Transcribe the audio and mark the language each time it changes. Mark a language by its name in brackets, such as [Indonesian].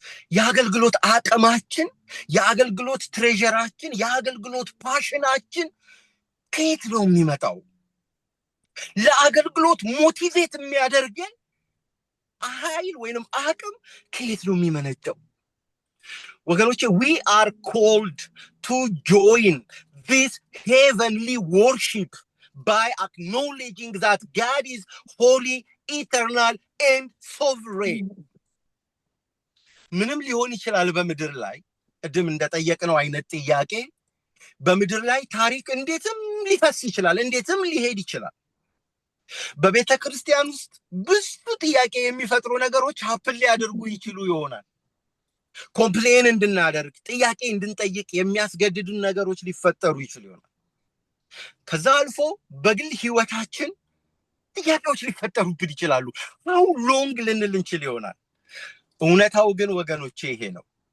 [Amharic] የአገልግሎት አቅማችን፣ የአገልግሎት ትሬዠራችን፣ የአገልግሎት ፓሽናችን ከየት ነው የሚመጣው? ለአገልግሎት ሞቲቬት የሚያደርገን ኃይል ወይንም አቅም ከየት ነው የሚመነጨው? [English] ወገኖቼ, we are called to join this heavenly worship by acknowledging that God is holy, eternal and sovereign. [Amharic] ምንም ሊሆን ይችላል በምድር ላይ ቅድም እንደጠየቅነው አይነት ጥያቄ በምድር ላይ ታሪክ እንዴትም ሊፈስ ይችላል፣ እንዴትም ሊሄድ ይችላል። በቤተ ክርስቲያን ውስጥ ብዙ ጥያቄ የሚፈጥሩ ነገሮች ሀፕን ሊያደርጉ ይችሉ ይሆናል። ኮምፕሌን እንድናደርግ፣ ጥያቄ እንድንጠይቅ የሚያስገድዱን ነገሮች ሊፈጠሩ ይችሉ ይሆናል። ከዛ አልፎ በግል ህይወታችን ጥያቄዎች ሊፈጠሩብን ይችላሉ። [English] how long [Amharic] ልንል እንችል ይሆናል። እውነታው ግን ወገኖቼ ይሄ ነው።